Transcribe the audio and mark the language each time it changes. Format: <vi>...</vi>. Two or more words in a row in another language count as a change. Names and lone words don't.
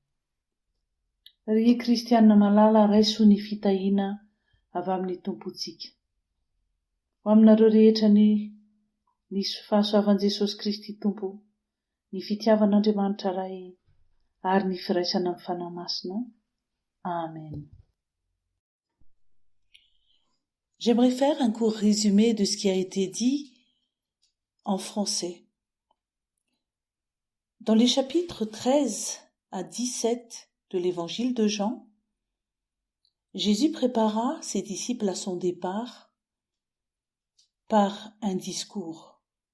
<mg>Ry kristianina malala, raiso ny fitahiana avy amin'ny tompontsika. Ho aminareo rehetra ny fahasoavan'i Jesosy Kristy Tompo, ny fitiavan'Andriamanitra Ray ary ny firaisana amin'ny fanahy masina. Amen.</mg> <fr>J'aimerais faire un court résumé de ce qui a été dit en français. Dans les chapitres 13 à 17 de l'évangile de Jean, Jésus prépara ses disciples à son départ par un discours.</fr>